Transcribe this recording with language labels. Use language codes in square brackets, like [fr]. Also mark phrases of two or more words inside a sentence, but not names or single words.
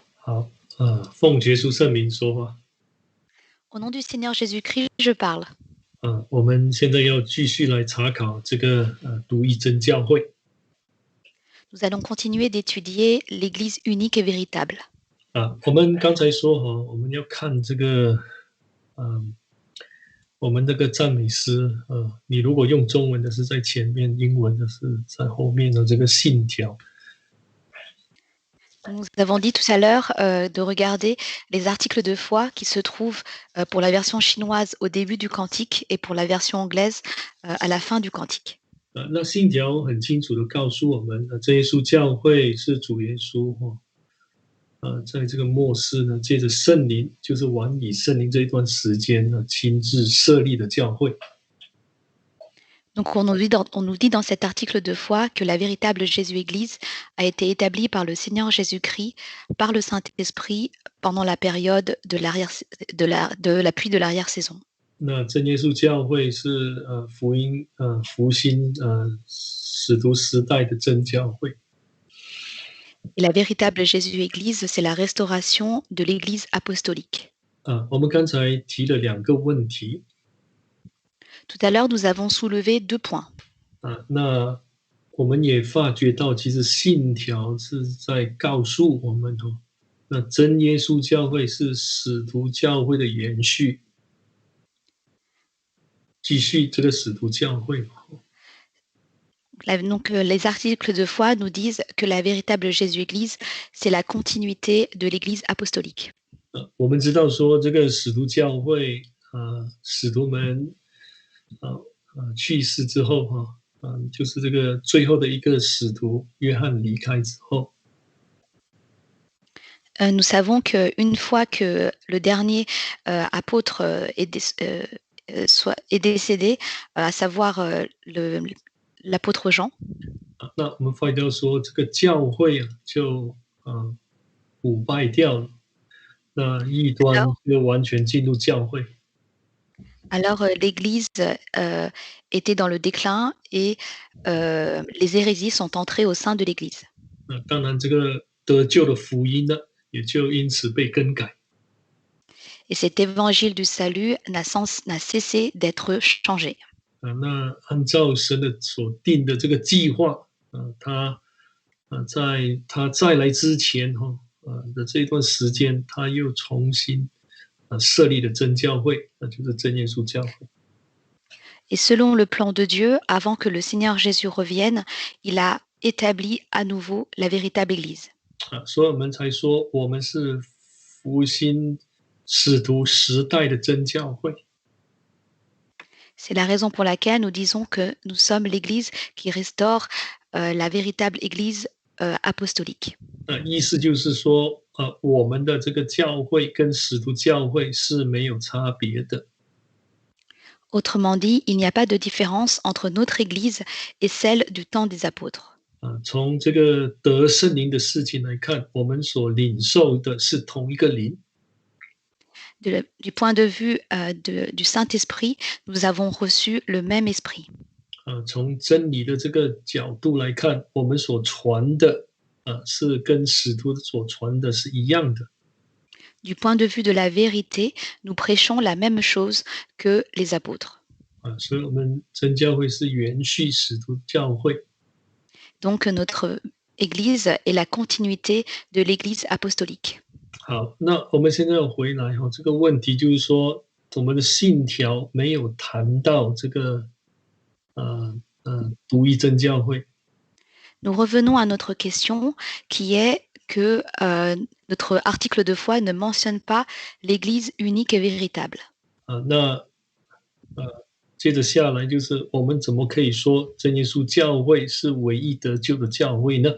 [zh] 好，奉耶稣圣名说话。 [fr] Au nom du Seigneur Jésus-Christ, je parle. [zh] 我们现在要继续来查考这个独一真教会。 [fr] Nous allons continuer d'étudier l'Église unique et véritable. [zh] 我们刚才说我们要看这个，我们这个赞美诗，你如果用中文的是在前面，英文的是在后面的这个信条。 [fr] Nous avons dit tout à l'heure de regarder les articles de foi qui se trouvent pour la version chinoise au début du cantique et pour la version anglaise à la fin du cantique. [zh] 那信条很清楚的告诉我们，真耶稣教会是主耶稣在这个末世呢，借着圣灵，就是晚以圣灵这一段时间呢，亲自设立的教会。 [fr] Donc on nous dit dans cet article de foi que la véritable Jésus-Église a été établie par le Seigneur Jésus-Christ, par le Saint-Esprit, pendant la période de la pluie de l'arrière-saison. [zh] 那真耶稣教会是复兴使徒时代的真教会。 [fr] Et la véritable Jésus-Église, c'est la restauration de l'Église apostolique. [zh] 我们刚才提了2个问题。 [fr] Tout à l'heure, nous avons soulevé 2 points. [zh] 那我们也发觉到，其实信条是在告诉我们那真耶稣教会是使徒教会的延续，继续这个使徒教会。 [fr] Donc, les articles de foi nous disent que la véritable Jésus-Église, c'est la continuité de l'Église apostolique. [zh] 我们知道说，这个使徒教会使徒们去世之后就是这个最后的一个使徒约翰离开之后， [fr] Nous savons qu'une fois que le dernier apôtre est décédé, à savoir l'apôtre Jean, [zh] 那我们发觉到说，这个教会就腐败掉了，那异端就完全进入教会。 [fr] Alors l'Église était dans le déclin et les hérésies sont entrées au sein de l'Église. [zh] 当然，这个得救的福音呢，也就因此被更改。 [fr] Et cet évangile du salut n'a cessé d'être changé. [zh] 那按照神的所定的这个计划，在他再来之前的这段时间，他又重新设立了真教会，那就是真耶稣教会。 [fr] Et selon le plan de Dieu, avant que le Seigneur Jésus revienne, il a établi à nouveau la véritable Église. [zh] 所以我们才说，我们是复兴使徒时代的真教会。 [fr] C'est la raison pour laquelle nous disons que nous sommes l'Église qui restaure la véritable Église apostolique. [zh] 意思就是说，我们的这个教会跟使徒教会是没有差别的。 [fr] Autrement dit, il n'y a pas de différence entre notre Église et celle du temps des apôtres. [zh] 从这个得圣灵的事情来看，我们所领受的是同一个灵。 [fr] Du point de vue du Saint-Esprit, nous avons reçu le même esprit. [zh] 从真理的这个角度来看，我们所传的是跟使徒所传的是一样的。 [fr] Du point de vue de la vérité, nous prêchons la même chose que les apôtres. [zh] 所以我们真教会是延续使徒教会。 [fr] Donc notre Église est la continuité de l'Église apostolique. [zh] 好，那我们现在要回来这个问题就是说，我们的信条没有谈到这个独一真教会。 [fr] Nous revenons à notre question qui est que notre article de foi ne mentionne pas l'Église unique et véritable. [zh] 那接着下来就是我们怎么可以说真耶稣教会是唯一得救的教会呢？